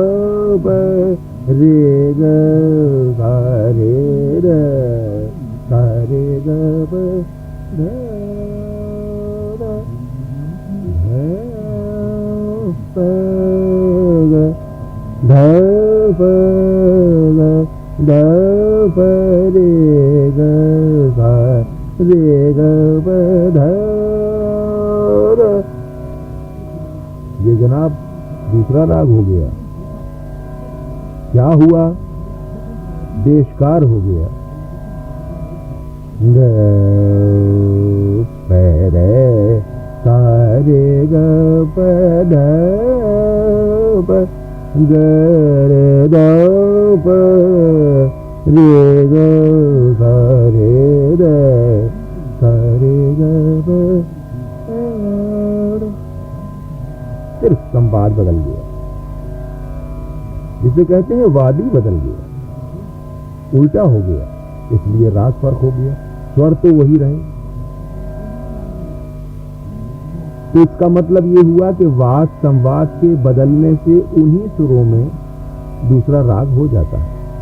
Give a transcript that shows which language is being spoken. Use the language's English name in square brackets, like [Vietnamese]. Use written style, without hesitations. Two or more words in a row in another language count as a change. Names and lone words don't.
[Urdu] رے گ سارے ر سارے گ پد دھ پ د پ رے گ سا رے گ پ دھ. یہ جناب دوسرا راگ ہو گیا. کیا ہوا؟ دیشکار ہو گیا. گ پ رے سا رے گ پ دھ پ گ رے د پ رے گ سا رے د سا رے گ پ. صرف سمواد بدل گیا، جسے کہتے ہیں وادی بدل گیا، الٹا ہو گیا. اس لیے راگ فرق ہو گیا، سور تو وہی رہے. تو اس کا مطلب یہ ہوا کہ واد سمواد کے بدلنے سے انہی سروں میں دوسرا راگ ہو جاتا ہے.